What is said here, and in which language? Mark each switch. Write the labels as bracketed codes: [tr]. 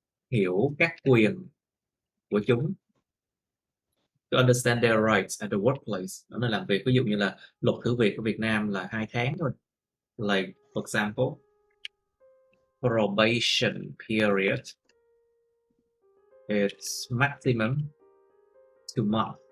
[vi] Hiểu các quyền của chúng. [en] To understand their rights at the workplace. [vi] Đó là làm việc, ví dụ như là luật thử việc của Việt Nam là 2 tháng thôi. [en] Like, for example, probation period, it's maximum 2 months.